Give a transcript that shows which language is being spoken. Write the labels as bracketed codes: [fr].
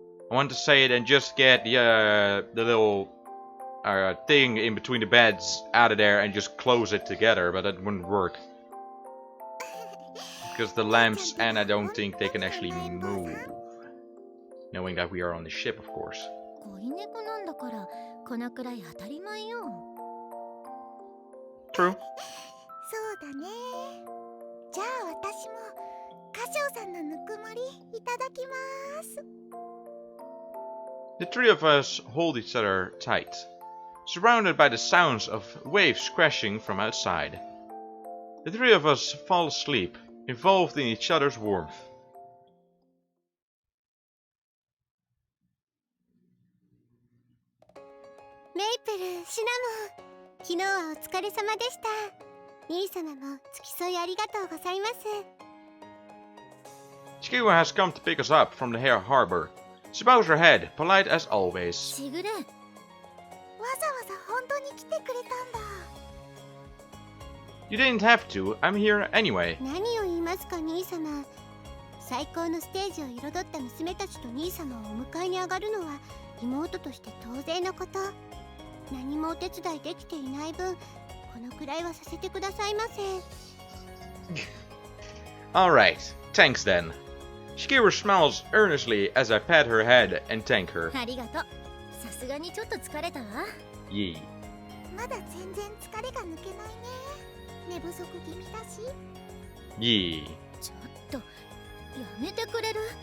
[en] I want to say it and just get the little thing in between the beds out of there and just close it together, but that wouldn't work. Because the lamps, and I don't think they can actually move. Knowing that we are on the ship, of course. [ja] 恋猫なんだからこのくらい当たり前よ。 [en] True. [ja] そうだね。じゃあ私も歌唱さんのぬくもりいただきます。 [en] The three of us hold each other tight, surrounded by the sounds of waves crashing from outside. The three of us fall asleep, involved in each other's warmth. [ja] メイプル、シナモン、昨日はお疲れ様でした。兄様も付き添いありがとうございます。 [en] Chikiwa has come to pick us up from the harbor. She bows her head, polite as always. [ja] しぐれ、わざわざ本当に来てくれたんだ。 [en] You didn't have to, I'm here anyway. [ja] 何を言いますか兄様。最高のステージを彩った娘たちと兄様をお迎えに上がるのは妹として当然のこと。何もお手伝いできていない分、このくらいはさせてくださいませ。 [en] Alright, thanks then. Chikiwa smiles earnestly as I pat her head and thank her. [ja] ありがとう。さすがにちょっと疲れたわ。 Yee. まだ全然疲れが抜けないね。寝不足気味だし。 Yee. ちょっとやめてくれる？